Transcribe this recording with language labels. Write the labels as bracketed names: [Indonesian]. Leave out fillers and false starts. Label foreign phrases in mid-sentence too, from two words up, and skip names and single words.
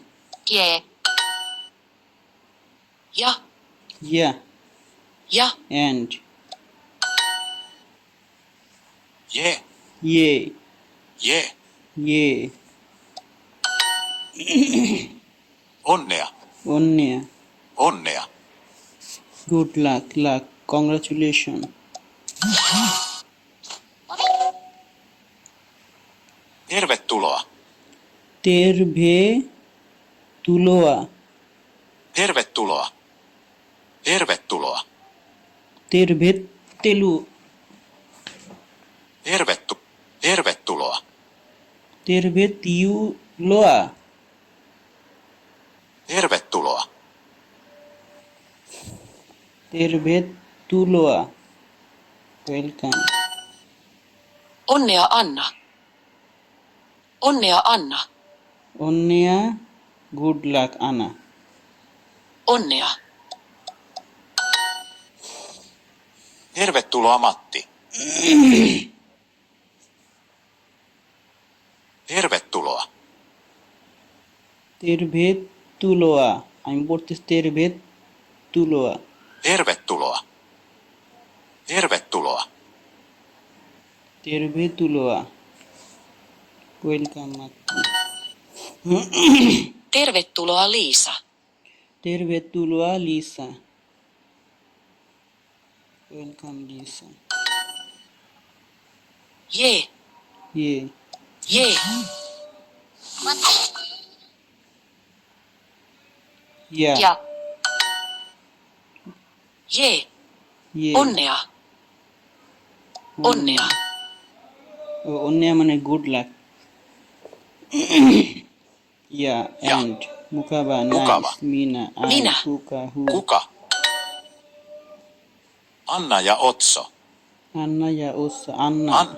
[Finnish] jee. Ja, Ya, ja. [English] and [Finnish] Jee, [English] Ye, [Finnish] jee, [English] Ye, [Finnish] onnea, Onnea, onnea. [English] good luck, luck, congratulations. [Finnish] Tervetuloa, Tervetuloa, tervetuloa, tervetuloa, tervettelu, tervetuloa, tervetiuloa, tervetuloa, tervetuloa, welcome. Onnea Anna. Onnea Anna. Onnea, [English] good luck, [Finnish] Anna. Onnea. tervetuloa Matti. Tervetuloa, Tervetuloa, [Bangla] আমি পড়তেছি [Finnish] tervetuloa, tervetuloa, tervetuloa, tervetuloa, welcome, Matti. Tervetuloa Liisa. Tervetuloa, [English] Lisa. Welcome, Lisa. [Finnish] Jee, [English] Yeah, [Finnish] jee. [English] yeah, [Finnish] Ja. Jee, [English] yeah. [Finnish] onnea. Onnea. [English] Onnea মানে good luck. Yeah, [Finnish] Ja. [English] and mukava, [Finnish] Mukava. [English] nice, Mina, I, [Finnish] Minä. kuka, who. kuka? Anna ja Otso, Anna ja Ossa, Anna. Anna,